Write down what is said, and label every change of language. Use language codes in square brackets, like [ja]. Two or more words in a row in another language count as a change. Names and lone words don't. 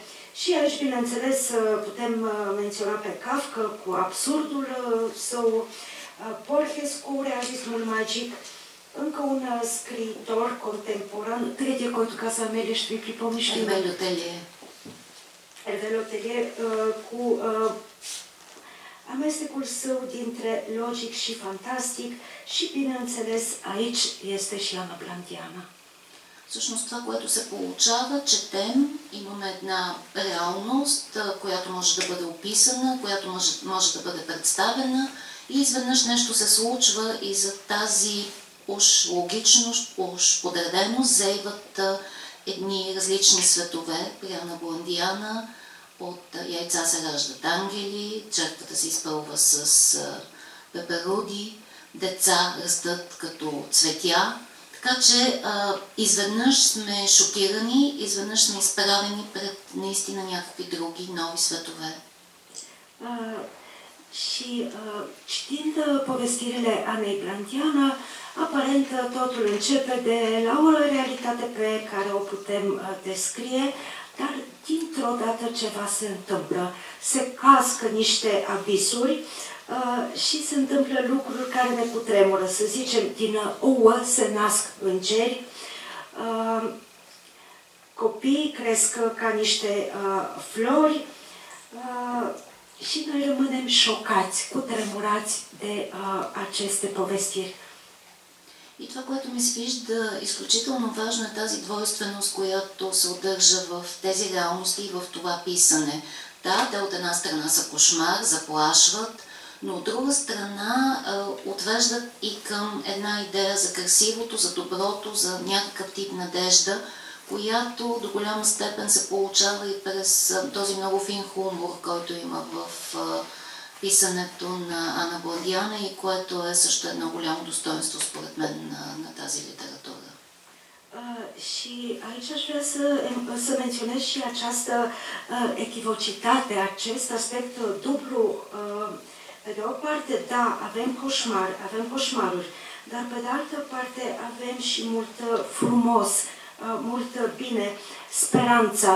[ro] Și aici, bineînțeles, putem menționa pe Kafka cu absurdul său, Borges cu realismul magic, încă un scriitor contemporan, [bg] третия, който каза Амелия, ще ви припомни, ще има [ro] Hervé Letellier, cu amestecul său dintre logic și fantastic și, bineînțeles, aici este și Ana Blandiana. [bg] Всъщност това, което се получава, четем, имаме една реалност, която може да бъде описана, която може да бъде представена и изведнъж нещо се случва и за тази уж логичност, уж подреденост заиват едни различни светове. При Ана Бландиана от яйца се раждат ангели, черквата се изпълва с пеперуди, деца растат като цветя. Така че изведнъж сме шокирани, изведнъж сме изправени пред наистина някакви други нови светове. [ro] Și citind povestirile Anei Blandiana, aparent totul începe de la o realitate pe care o putem descrie, dar dintr-o dată ceva se întâmplă. Se cască niște abisuri și se întâmplă lucruri care ne cutremură. Să zicem, din ouă se nasc îngeri, copiii cresc ca niște flori și noi rămânem șocați, cuтрemurați de aceste повестiri. [bg] И това, което ми се вижда изключително важно е тази двойственост, която се удържа в тези реалности и в това писане. Да, те от една страна са кошмар, заплашват, но от друга страна отвеждат и към една идея за красивото, за доброто, за някакъв тип надежда, която до голяма степен се получава и през този много фин хумор, който има в писането на Ана Бладиана и което е също едно голямо достоинство, според мен, на тази литературă. [ro] Și aici aș vrea să menționez și această echivocitate, acest aspect dublu. Pe de o parte, da, avem coșmaruri, dar pe de altă parte avem și mult frumos, mult bine, speranța.